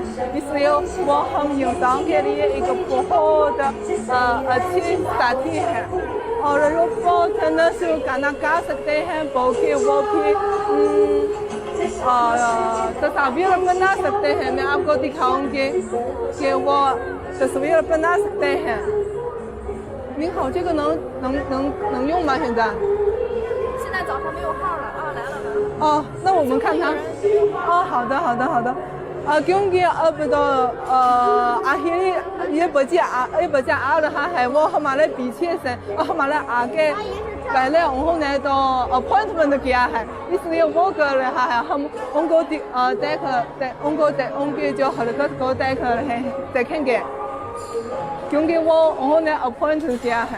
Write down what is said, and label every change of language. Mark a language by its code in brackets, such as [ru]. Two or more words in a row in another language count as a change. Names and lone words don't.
[hi] इसलिए वो हम इंसान के लिए एक बहुत अच्छी साथी है। और रोबोट न सिर्फ गाना गा सकते हैं बल्कि वो भी तस्वीर बना सकते हैं। मैं आपको दिखाऊंगी कि वो तस्वीर बना सकते हैं। [zh] 您好，这个能用吗？现在？现在早上没有号了啊，来了。哦，那我们看看。哦，好的。 [hi] क्योंकि अब तो आखिर ये बच्चा आ रहा है, वो हमारे पीछे से और हमारे आगे पहले उन्होंने तो अपॉइंटमेंट किया है, इसलिए वो कर रहा है। हम उनको उनकी जो हरकत को देखेंगे क्योंकि वो उन्होंने अपॉइंट किया है।